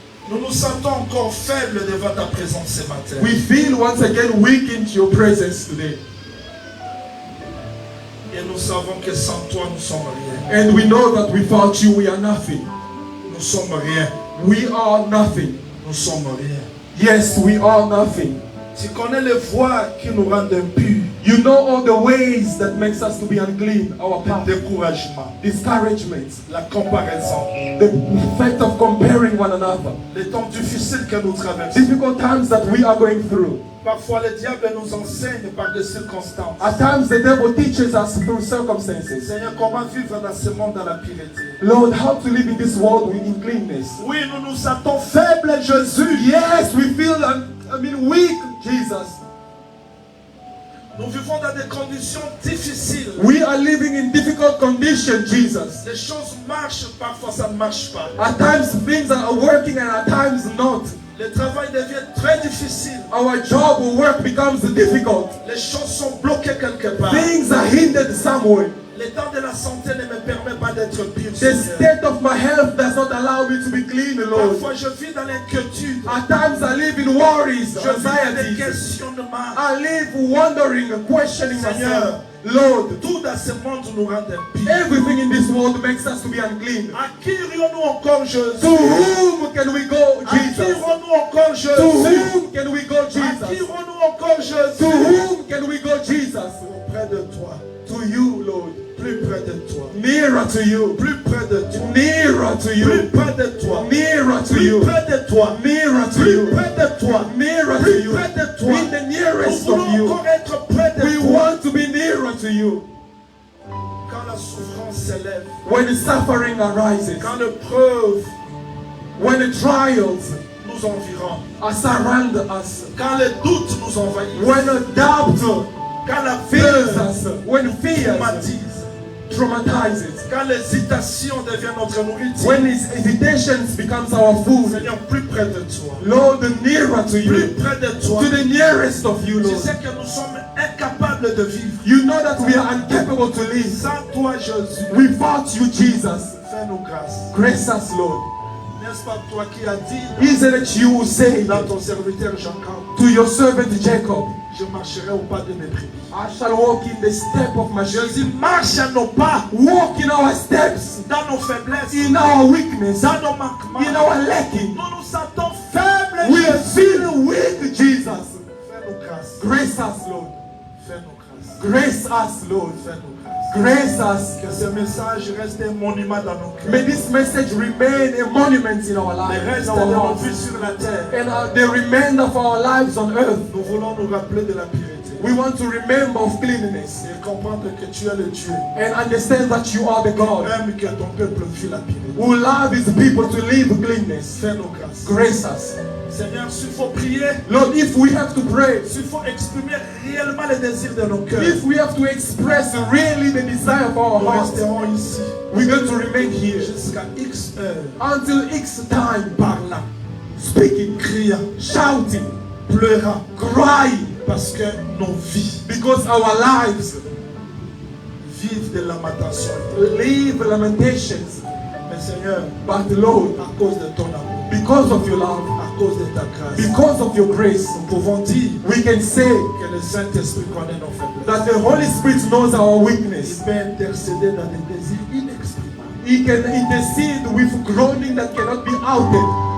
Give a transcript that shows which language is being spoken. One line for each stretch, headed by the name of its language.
French: Nous nous sentons encore faibles devant ta présence ce matin.
English: We feel once again weak into your presence today.
French: Et nous savons que sans toi, nous sommes rien.
English: And we know that without you, we are nothing.
French: Nous sommes rien.
English: We are nothing.
French: Nous sommes rien.
English: Yes, we are nothing.
French: Tu connais les voies qui nous rendent impurs.
English: You know all the ways that makes us to be unclean, our
French: Le
English: path,
French: découragement,
English: discouragement,
French: la comparaison,
English: the effect of comparing one another,
French: les temps difficiles que nous traversons.
English: difficult times that we are going through.
French: Parfois, le diable nous enseigne par des circonstances.
English: At times the devil teaches us through circumstances.
French: Seigneur, comment vivre dans ce monde dans la pureté?
English: Lord, how to live in this world in cleanness.
French: Oui, nous nous sentons faibles, Jésus.
English: Yes, we feel, weak, Jesus.
French: Nous vivons dans des conditions difficiles.
English: We are living in difficult conditions, Jesus.
French: Les choses marchent, parfois ça ne marche pas.
English: At times things are working and at times not.
French: Le travail devient très difficile.
English: Our job or work becomes difficult.
French: Les choses sont bloquées quelque part.
English: Things are hindered somewhere.
French: L'état de la santé ne me permet pas d'être pur.
English: The
French: Seigneur.
English: state of my health does not allow me to be clean, Lord.
French: Parfois je vis dans l'inquiétude.
English: At times I live in worries,
French: Je vis dans des
English: anxieties.
French: questionnements.
English: I live wondering, questioning
French: Seigneur,
English: myself. Lord,
French: tout dans ce monde nous rend impurs.
English: everything in this world makes us to be unclean.
French: À qui irions-nous encore, Jésus?
English: To whom can we go,
French: À qui
English: Jesus?
French: irons-nous encore,
English: To
French: Jésus?
English: whom can we go,
French: À qui
English: Jesus?
French: irons-nous encore,
English: To
French: Jésus?
English: whom can we go, Jesus?
French: Près de toi,
English: To you, Lord.
French: plus près de toi,
English: Nearer to you.
French: plus près de toi,
English: Nearer to
French: plus
English: you.
French: près de toi,
English: Nearer to
French: plus
English: you.
French: près de toi,
English: Nearer to
French: plus
English: you.
French: près de toi,
English: Nearer to
French: plus
English: you.
French: près de toi.
English: In the
French: Nous
English: nearest of
French: voulons
English: you.
French: encore être près de
English: We
French: toi.
English: want to be nearer to you.
French: Quand la souffrance s'élève,
English: When the suffering arises,
French: quand l'épreuve
English: when the trials
French: nous environne,
English: are surround us,
French: quand les doutes nous envahissent,
English: when a doubt
French: quand la
English: fills
French: peur
English: us, when fear
French: traumatise,
English: traumatizes,
French: quand l'hésitation devient notre nourriture,
English: when his hesitations becomes our food,
French: Seigneur, plus près de toi,
English: Lord, nearer to
French: plus
English: you,
French: près de toi.
English: to the nearest of you,
French: Tu
English: Lord.
French: sais que nous sommes incapables de vivre.
English: You know that we are incapable to live
French: Sans toi, Jésus,
English: without you, Jesus.
French: fais-nous grâce.
English: Grace us, Lord.
French: N'est-ce pas toi qui as dit
English: Isn't it you who say
French: dans ton serviteur Jacob,
English: to your servant Jacob,
French: je marcherai au pas de mes brebis.
English: I shall walk in the step of my sheep.
French: Jésus, marche à nos pas,
English: Walk in our steps,
French: dans nos faiblesses,
English: in our weakness,
French: dans nos manquements.
English: in our lacking.
French: Nous nous sentons faibles,
English: We
French: Jésus.
English: feel weak, Jesus.
French: Fais-nous grâce.
English: Grace us, Lord.
French: Fais-nous grâce.
English: Grace us, Lord.
French: Fais-nous grâce.
English: Grace us.
French: Que ce message reste un monument dans nos
English: May
French: cœurs.
English: this message remain a monument in our
French: Le
English: lives,
French: reste
English: in
French: de
English: our
French: nos
English: hearts,
French: vies sur la terre.
English: and the remainder of our lives on earth.
French: Nous voulons nous rappeler de la pureté.
English: We want to remember of cleanliness
French: Et comprendre que tu es le Dieu.
English: and understand that you are the God
French: Même que ton peuple vit la pureté.
English: who loves his people to live cleanness.
French: Fais-nous grâce.
English: Grace us.
French: Seigneur, s'il faut prier,
English: Lord, if we have to pray,
French: s'il faut exprimer réellement les désirs de nos cœurs,
English: if we have to express really the desire of our
French: nous
English: hearts,
French: resterons ici
English: we're going to remain here
French: jusqu'à X heures,
English: until X time,
French: parlant,
English: speaking,
French: criant,
English: shouting,
French: pleurant,
English: crying,
French: parce que nos vies
English: because our lives
French: vivent de lamentation.
English: live lamentations.
French: Mais Seigneur,
English: But Lord,
French: à cause de ton amour,
English: because of your love,
French: à cause de ta grâce,
English: because of your grace,
French: nous pouvons dire
English: we can say
French: que le Saint-Esprit connaît nos faiblesses.
English: that the Holy Spirit knows our weakness.
French: Il peut intercéder dans des désirs inexprimables.
English: He can intercede with groaning that cannot be outed.